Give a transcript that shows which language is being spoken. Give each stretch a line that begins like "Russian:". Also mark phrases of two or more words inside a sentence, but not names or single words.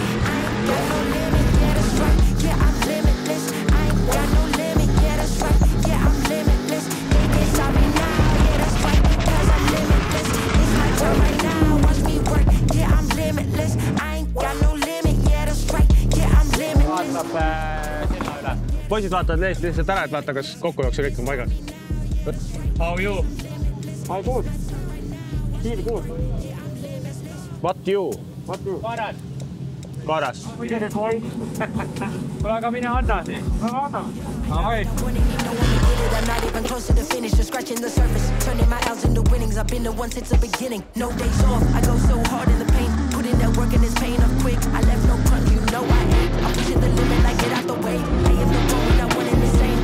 English: I ain't got no limit, yeah that's right. Yeah I'm limitless. I ain't got no limit, yeah that's right. Yeah I'm limitless. They get sorry now, yeah that's right. Cause I'm limitless. It's my turn right now, watch me work. Yeah I'm limitless. I ain't got no limit, yeah that's right. Yeah I'm limitless.
Estonian: Vaatab sinna üle. Poisid vaatavad leest lihtsalt ära, et vaata, kas kokkujookse kõik on paigas.
English: How are you? I'm good. Feel good. What you?
Estonian: Kaaras. Kuule, aga mine anna.
English: I'm not even close to the finish, just scratching the surface. Turning my L's into winnings, I've been the one since the beginning. No days off, I go so hard in the paint. Put in that work and it's paying up quick. I left no crunch, you know I hate. I'm pushing the limit like get out the way. I am the one when I want in the same.